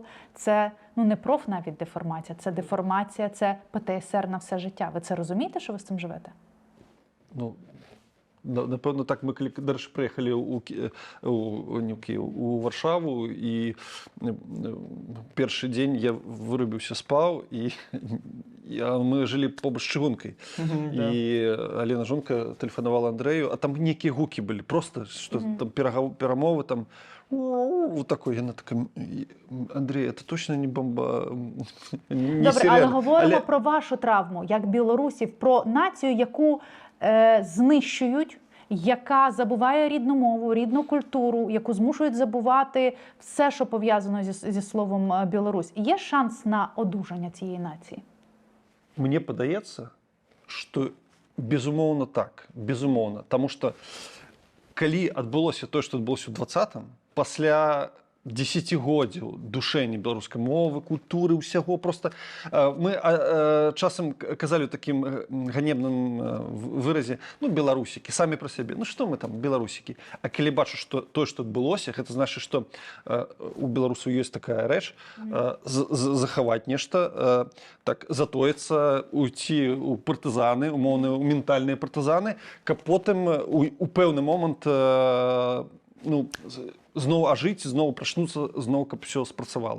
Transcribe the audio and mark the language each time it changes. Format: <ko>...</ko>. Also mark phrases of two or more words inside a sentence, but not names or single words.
<uk>Це не профнавіддеформація, це деформація, це ПТСР на все життя. Ви це розумієте, що ви з цим живете? Ну, напевно, так ми, коли приїхали у Варшаву, і перший день я вирубився, спав, і ми жили</uk> <be>побач з чыгункай. І Алена Жонка тэлефанавала Андрэю, а там нейкія гукі былі, просто</be> <ru>что там</ru> <be>перамовы, там</be> <ru>вот такой,</ru> <be>яна така, Андрей,</be> <ru>это точно не бомба, не</ru> <uk>Добре, сирена. але говоримо про вашу травму, як білорусів, про націю, яку знищують, яка забуває рідну мову, рідну культуру, яку змушують забувати все, що пов'язано зі словом Білорусь. Є шанс на одужання цієї нації?</uk> <be>Мне падаецца, што безумоўна так, безумоўна. Таму што калі адбылося тое, што адбылося ў 20-м, пасля дзесяцігоддзяў душэння беларускай мовы, культуры, ўсяго просто мы часам казалі ў такім ганебным выразе, ну, беларусікі самі пра сябе, ну што мы там беларусікі, а калі бачу, што тое, што адбылося, гэта значыць, што у беларусаў ёсць такая рэч, захаваць нешта, так затоіцца, уйти у партызаны, умоўна у ментальныя партызаны, каб потым у пэўны момант ну, зноў ажыць, зноў прачнуцца, зноў каб все спрацавала.</be>